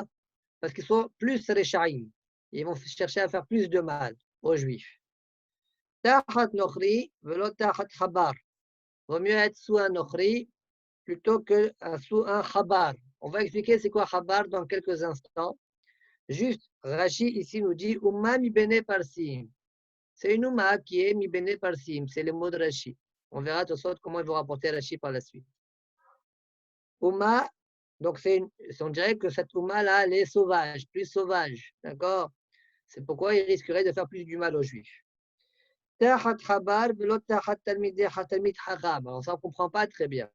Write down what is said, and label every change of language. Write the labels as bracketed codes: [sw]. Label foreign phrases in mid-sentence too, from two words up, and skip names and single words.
[fr] Parce qu'ils sont plus Rechaim. Ils vont chercher à faire plus de mal aux Juifs. [he] תחת נכרי ולא תחת חבר. [fr] Vaut mieux être sous un Nochri plutôt que sous un Chabar. On va expliquer c'est quoi Chabar dans quelques instants. Juste, Rashi ici nous dit [he] אומה מבני פרסים. [fr] C'est une Umma qui est [he] מבני פרסים. [fr] C'est le mot de Rashi. On verra de toute façon comment ils vont rapporter Rashi par la suite. Umma, donc on dirait que cette Umma-là, elle est sauvage, plus sauvage. D'accord? C'est pourquoi il risquerait de faire plus du mal aux Juifs. Alors ça, on ne comprend pas très bien.